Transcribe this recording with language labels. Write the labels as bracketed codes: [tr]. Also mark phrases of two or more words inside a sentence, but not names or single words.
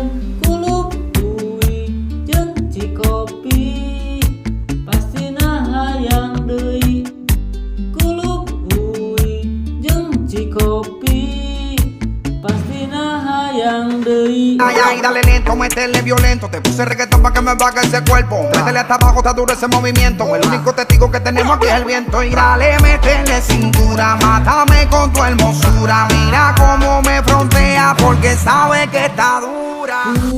[su] Kulubui jeung ci kopi pastina hayang deui. Kulubui jeung ci kopi pastina hayang deui. [es] Ay, ay, dale lento, métele violento. Te puse reggaetón pa' que me baje ese cuerpo. Métele hasta abajo, está duro ese movimiento. El único testigo que tenemos aquí es el viento. Y dale, métele cintura, mátame con tu hermosura. Mira cómo me frontea porque sabe que está dura.